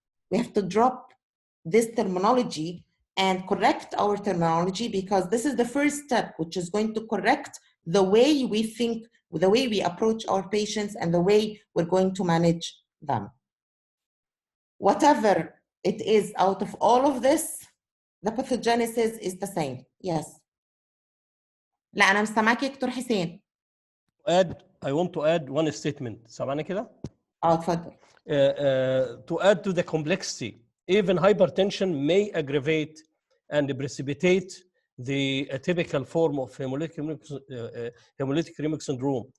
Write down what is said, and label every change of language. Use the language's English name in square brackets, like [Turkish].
[English] we have to drop this terminology and correct our terminology, because this is the first step which is going to correct the way we think, the way we approach our patients, and the way we're going to manage them. Whatever it is out of all of this, the pathogenesis is the same. Yes. [Arabic] لا أنا مستمعك يا دكتور حسين. [English] I want to add one statement. [Arabic] سامعني كده؟ اتفضل. [English] To add to the complexity, even hypertension may aggravate and precipitate the atypical form of hemolytic uremic syndrome.